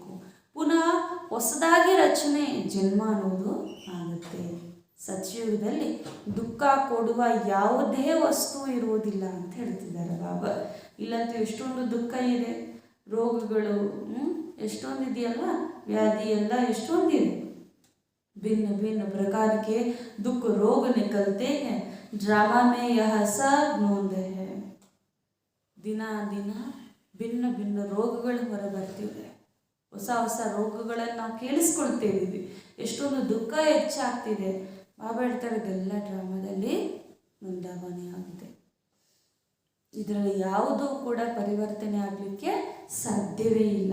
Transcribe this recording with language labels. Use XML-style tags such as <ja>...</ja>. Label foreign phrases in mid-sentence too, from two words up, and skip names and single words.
<kn>ಪುನಃ ಹೊಸದಾಗಿ ರಚನೆ ಜನ್ಮ ಅನ್ನೋದು ಆಗುತ್ತೆ. ಸತ್ಯಯುಗದಲ್ಲಿ ದುಃಖ ಕೊಡುವ ಯಾವುದೇ ವಸ್ತು ಇರುವುದಿಲ್ಲ ಅಂತ ಹೇಳ್ತಿದ್ದಾರೆ ಬಾಬಾ. ಇಲ್ಲಂತೂ ಎಷ್ಟೊಂದು ದುಃಖ ಇದೆ, ರೋಗಗಳು ಎಷ್ಟೊಂದು ಇದೆಯಲ್ವಾ, ವ್ಯಾಧಿ ಎಲ್ಲ ಎಷ್ಟೊಂದಿದೆ.</kn> <hi>भिन्न भिन्न प्रकार के दुख रोग निकलते हैं. ड्रामा में यह सब नोंद है.</hi> <kn>ದಿನ ದಿನ ಭಿನ್ನ ಭಿನ್ನ ರೋಗಗಳು ಹೊರಬರ್ತಿವೆ. ಹೊಸ ಹೊಸ ರೋಗಗಳನ್ನು ನಾವು ಕೇಳಿಸ್ಕೊಳ್ತಾ ಇದ್ದೀವಿ. ಎಷ್ಟೊಂದು ದುಃಖ ಹೆಚ್ಚಾಗ್ತಿದೆ. ಬಾಬಾ ಹೇಳ್ತಾರೆ, ಇದೆಲ್ಲ ಡ್ರಾಮಾದಲ್ಲಿ ನೋಂದಾವಣೆ ಆಗಿದೆ. ಇದರಲ್ಲಿ ಯಾವುದೂ ಕೂಡ ಪರಿವರ್ತನೆ ಆಗಲಿಕ್ಕೆ ಸಾಧ್ಯವೇ ಇಲ್ಲ.</kn>